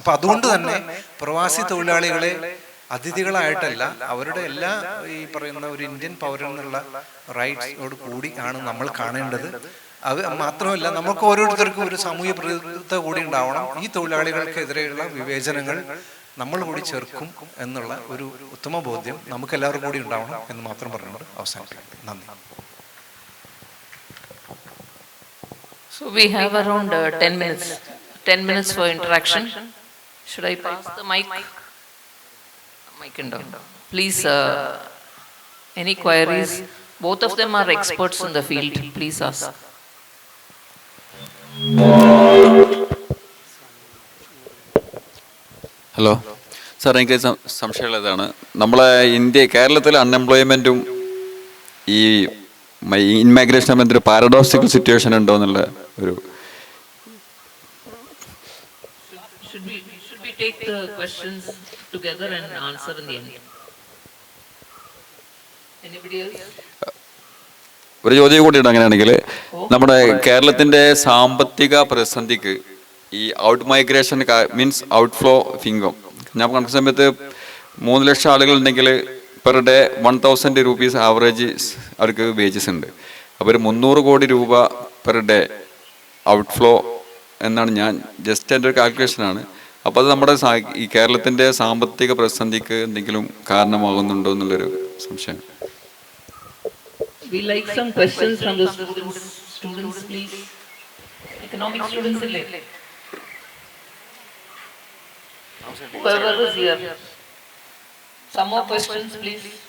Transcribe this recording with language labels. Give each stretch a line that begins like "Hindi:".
Malayalam: അപ്പൊ അതുകൊണ്ട് തന്നെ പ്രവാസി തൊഴിലാളികളെ അതിഥികളായിട്ടല്ല, അവരുടെ എല്ലാ ഈ പറയുന്ന ഒരു ഇന്ത്യൻ പൗരൻ എന്നുള്ള റൈറ്റ്സോട് കൂടി ആണ് നമ്മൾ കാണേണ്ടത്. അത് മാത്രമല്ല, നമുക്ക് ഓരോരുത്തർക്കും ഒരു സാമൂഹ്യ പ്രതിബദ്ധത കൂടി ഉണ്ടാവണം. ഈ തൊഴിലാളികൾക്കെതിരെയുള്ള വിവേചനങ്ങൾ നമ്മൾ കൂടി ചേർക്കും എന്നുള്ള ഒരു ഉത്തമ ബോധ്യം നമുക്ക് എല്ലാവർക്കും കൂടി ഉണ്ടാവണം എന്ന് മാത്രം പറഞ്ഞുകൊണ്ട് അവസാനിപ്പിക്കും. നന്ദി.
English: So we have around 10 minutes for interaction. Should I pass the mic? Mic and down. Please, any queries? Both of them are experts in the field. Please ask.
Malayalam: Hello sir, എനിക്ക് സംശയമുള്ളതാണ്. നമ്മളെ കേരളത്തിലെ അൺഎംപ്ലോയ്മെൻറ്റും ഈ ഇൻമൈഗ്രേഷൻ തമ്മിൽ ഒരു പാരഡോക്സിക്കൽ സിറ്റുവേഷൻ ഉണ്ടോ എന്നുള്ള ഒരു
English: Should we take the questions together and answer in the end? Anybody else?
Malayalam: ഒരു ചോദ്യം കൂടിയുണ്ട്. അങ്ങനെയാണെങ്കിൽ നമ്മുടെ കേരളത്തിൻ്റെ സാമ്പത്തിക പ്രതിസന്ധിക്ക് ഈ
English: out migration means out flow of income,
Malayalam: ഞാൻ കണക്ക് സമയത്ത് 3 ലക്ഷം ആളുകളുണ്ടെങ്കിൽ
English: per day 1000 rupees average
Malayalam: അവർക്ക് വേജസ് ഉണ്ട്. അപ്പോൾ ഒരു 300 കോടി രൂപ പെർ ഡേ ഔട്ട് ഫ്ലോ എന്നാണ് ഞാൻ ജസ്റ്റ് എൻ്റെ ഒരു കാൽക്കുലേഷനാണ്. അപ്പോൾ അത് നമ്മുടെ ഈ കേരളത്തിൻ്റെ സാമ്പത്തിക പ്രതിസന്ധിക്ക് എന്തെങ്കിലും കാരണമാകുന്നുണ്ടോ എന്നുള്ളൊരു സംശയം.
English: We like some questions from the students, please. Economic students, whoever is here. Some more questions, please.